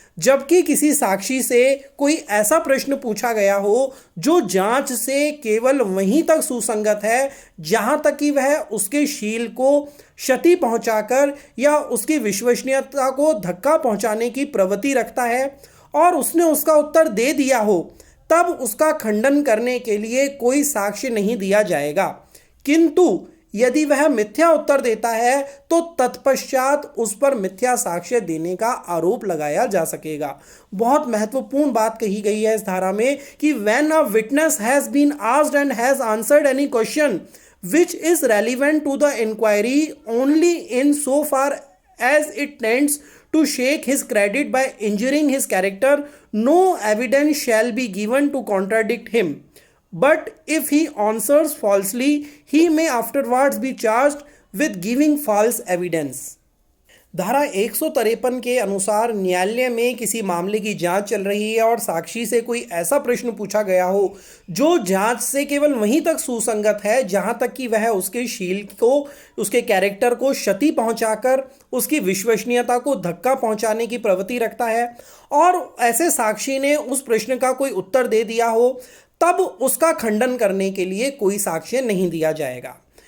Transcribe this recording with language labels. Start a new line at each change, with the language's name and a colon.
Hindi: जबकि किसी साक्षी से कोई ऐसा प्रश्न पूछा गया हो जो जांच से केवल वहीं तक सुसंगत है जहां तक कि वह उसके शील को क्षति पहुंचाकर या उसकी विश्वसनीयता को धक्का पहुंचाने की प्रवृत्ति रखता है और उसने उसका उत्तर दे दिया हो, तब उसका खंडन करने के लिए कोई साक्ष्य नहीं दिया जाएगा। किंतु यदि वह मिथ्या उत्तर देता है तो तत्पश्चात उस पर मिथ्या साक्ष्य देने का आरोप लगाया जा सकेगा। बहुत महत्वपूर्ण बात कही गई है इस धारा में कि
English: When a witness has been asked and has answered any question which is relevant to the inquiry only in so far as it tends to shake his credit by injuring his character, no evidence shall be given to contradict him. But if he answers falsely, he may afterwards be charged with giving false evidence.
Hindi: धारा 153 के अनुसार न्यायालय में किसी मामले की जांच चल रही है और साक्षी से कोई ऐसा प्रश्न पूछा गया हो जो जांच से केवल वहीं तक सुसंगत है जहां तक कि वह उसके शील को, उसके कैरेक्टर को क्षति पहुंचाकर उसकी विश्वसनीयता को धक्का पहुंचाने की प्रवृत्ति रखता है, और ऐसे साक्षी ने उस प्रश्न का कोई उत्तर दे दिया हो, तब उसका खंडन करने के लिए कोई साक्ष्य नहीं दिया जाएगा।